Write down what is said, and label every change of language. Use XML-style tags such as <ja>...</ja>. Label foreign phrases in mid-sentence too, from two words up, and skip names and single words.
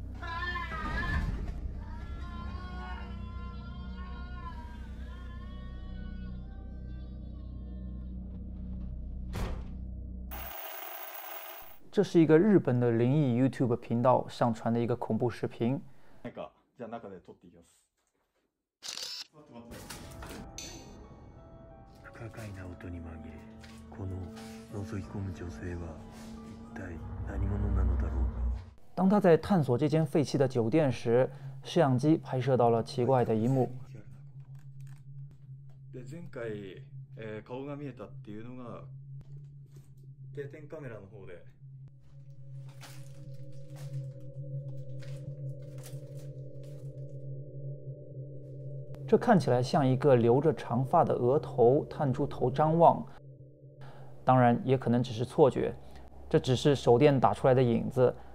<zh>这是一个日本的灵异 YouTube 频道上传的一个恐怖视频。</zh> <ja>じゃあ中で撮っていきます。不可解な音に紛れ、この覗き込む女性は一体何者なのだろうか。</ja> <zh>当他在探索这间废弃的酒店时，摄像机拍摄到了奇怪的一幕。</zh> <ja>で前回、顔が見えたっていうのが定点カメラの方で。</ja> <zh>这看起来像一个留着长发的额头探出头张望，当然也可能只是错觉，这只是手电打出来的影子。</zh>